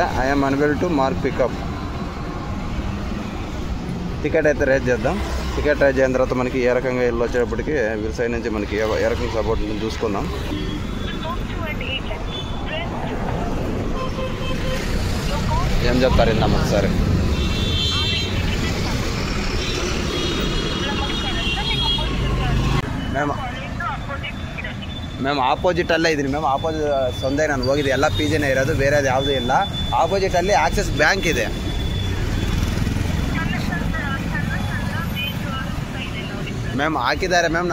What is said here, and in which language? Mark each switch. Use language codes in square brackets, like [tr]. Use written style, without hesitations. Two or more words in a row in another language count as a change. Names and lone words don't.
[en] I'm unable to mark pickup. [te] టికెట్ అయితే రేట్ చేద్దాం. టికెట్ రేట్ చేసిన తర్వాత మనకి ఏ రకంగా వెళ్ళి వచ్చేటప్పటికి వీళ్ళ సైడ్ నుంచి మనకి ఏ రకంగా సపోర్ట్ ఉంటుందో చూసుకుందాం. ఏం చెప్తారు ఇందాం ఒకసారి. [kn] ಮ್ಯಾಮ್ ಆಪೋಸಿಟ್ ಅಲ್ಲೇ ಇದ್ದೀನಿ ಮ್ಯಾಮ್. ಆಪೋಸಿಟ್ ಸಂದೆ ನಾನು ಹೋಗಿದ್ದೆ. ಎಲ್ಲ ಪಿ ಜಿನೇ ಇರೋದು, ಬೇರೆದು ಯಾವುದೂ ಇಲ್ಲ. ಆಪೋಸಿಟಲ್ಲಿ ಆಕ್ಸಿಸ್ ಬ್ಯಾಂಕ್ ಇದೆ ಮ್ಯಾಮ್. ಹಾಕಿದ್ದಾರೆ ಮ್ಯಾಮ್.